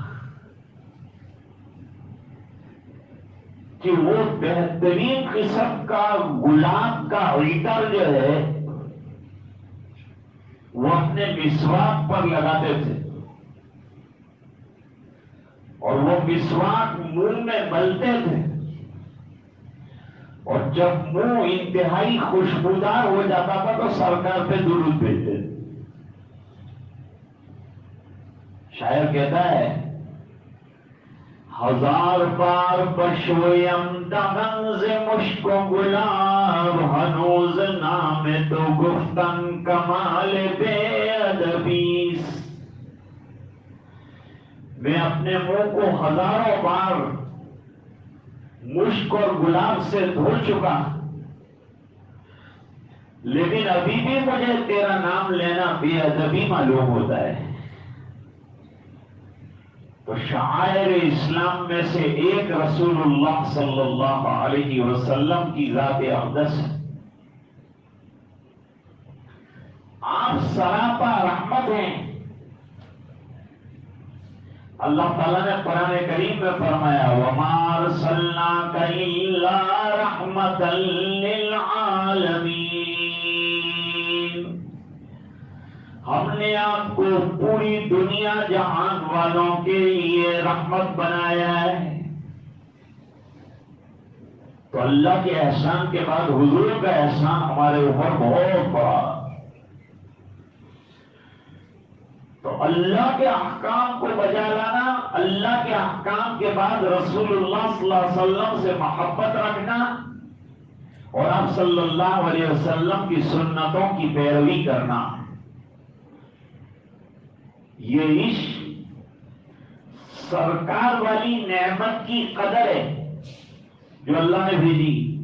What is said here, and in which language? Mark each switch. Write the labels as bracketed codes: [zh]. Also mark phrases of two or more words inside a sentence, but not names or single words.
[ur] کہ وہ بہترین قسم کا گلاب کا عطر جو ہے وہ اپنے مسواک پر لگاتے تھے اور وہ مسواک منہ میں ملتے تھے اور جب منہ انتہائی خوشبودار ہو جاتا تھا تو سرکار پہ درود بھیجتے تھے. شاعر کہتا ہے [fa] 1000 بار بشویم دهن ز مشک و گلاب هنوز نام تو گفتن کمال بے ادبیست. [ur] میں اپنے منہ کو ہزاروں بار مشک اور گلاب سے دھو چکا لیکن ابھی بھی مجھے تیرا نام لینا بے ادبی معلوم ہوتا ہے. تو شعائر اسلام میں سے ایک رسول اللہ [ar] صلی اللہ علیہ وسلم [ur] کی ذات اقدس. آپ سراپا رحمت ہیں. اللہ تعالیٰ نے قرآن کریم میں فرمایا [ar] وَمَا أَرْسَلْنَاكَ إِلَّا رَحْمَةً لِلْعَالَمِينَ. [ur] ہم نے آپ کو پوری دنیا جہان والوں کے لیے رحمت بنایا ہے۔ تو اللہ کے احسان کے بعد حضور کا احسان ہمارے اوپر بہت بڑا۔ تو اللہ کے احکام کو بجا لانا، اللہ کے احکام کے بعد رسول اللہ [ar] صلی اللہ علیہ وسلم [ur] سے محبت رکھنا، اور آپ [ar] صلی اللہ علیہ وسلم [ur] کی سنتوں کی پیروی کرنا، یہ عشق سرکار والی نعمت کی قدر ہے جو اللہ نے بھیجی۔